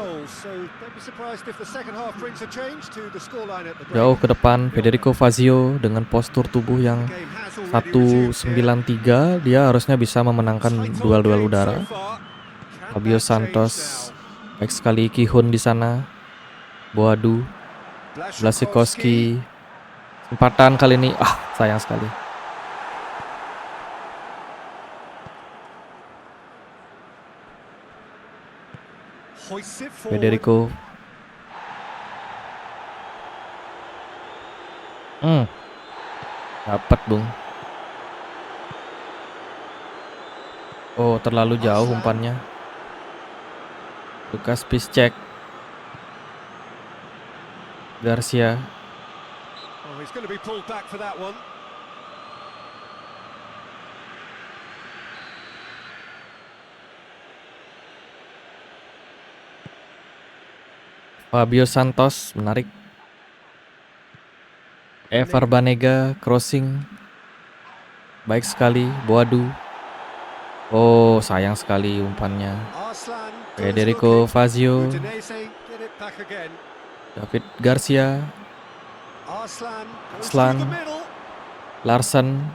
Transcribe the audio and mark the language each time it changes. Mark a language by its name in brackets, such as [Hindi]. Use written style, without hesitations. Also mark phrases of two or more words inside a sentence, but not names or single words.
[Indonesian] Jauh ke depan Federico Fazio dengan postur tubuh yang 193, dia harusnya bisa memenangkan duel-duel udara. Fabio Santos, baik sekali. Ki-hun di sana. Boadu, Błaszczykowski. Kesempatan kali ini, sayang sekali. Federico. Dapat, Bung. Oh, terlalu jauh umpannya. Lukas Piszczek. Garcia. [English] Oh, he's going to be pulled back for that one. [Indonesian] Fabio Santos menarik. Ever Banega crossing. Baik sekali. Boadu. Oh, sayang sekali umpannya. Federico Fazio. David Garcia. Arslan. Larsen.